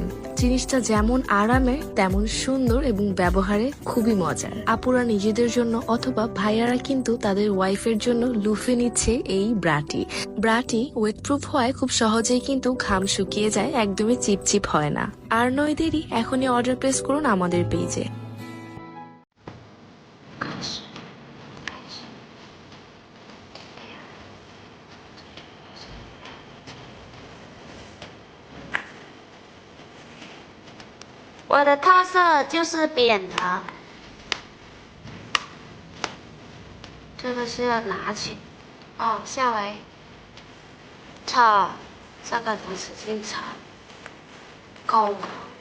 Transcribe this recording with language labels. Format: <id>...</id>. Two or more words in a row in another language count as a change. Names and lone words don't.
<bn>জিনিসটা যেমন আরামের তেমন সুন্দর এবং ব্যবহারে খুবই মজার। আপুরা নিজেদের জন্য অথবা ভাইয়ারা কিন্তু তাদের ওয়াইফের জন্য লুফে নিচ্ছে এই ব্রাটি ওয়েটপ্রুফ হয় খুব সহজেই কিন্তু ঘাম শুকিয়ে যায়, একদমই চিপচিপ হয় না। আর নয় দেরি, এখনই</bn> <en>order place</en> <bn>করুন আমাদের পেজে।</bn> <zh>我的特色就是扁的，这个是要拿起，哦，下来，擦，这个不使劲擦，够吗？</zh>